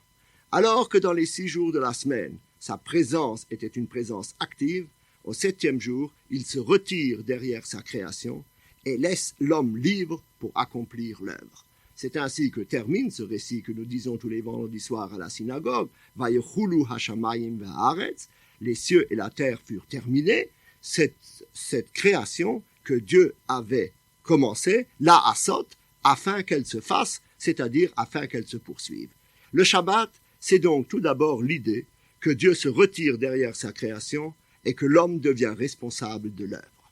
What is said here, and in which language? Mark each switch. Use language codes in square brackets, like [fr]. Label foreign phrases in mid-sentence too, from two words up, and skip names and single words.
[fr] Alors que dans les 6 jours de la semaine, sa présence était une présence active, au 7e jour, il se retire derrière sa création et laisse l'homme libre pour accomplir l'œuvre. C'est ainsi que termine ce récit que nous disons tous les vendredis soirs à la synagogue. [he] ויכלו השמים והארץ, [fr] les cieux et la terre furent terminés. Cette création que Dieu avait commencée, [he] לעשות, [fr] afin qu'elle se fasse, c'est-à-dire afin qu'elle se poursuive. Le Shabbat, c'est donc tout d'abord l'idée que Dieu se retire derrière sa création et que l'homme devient responsable de l'œuvre.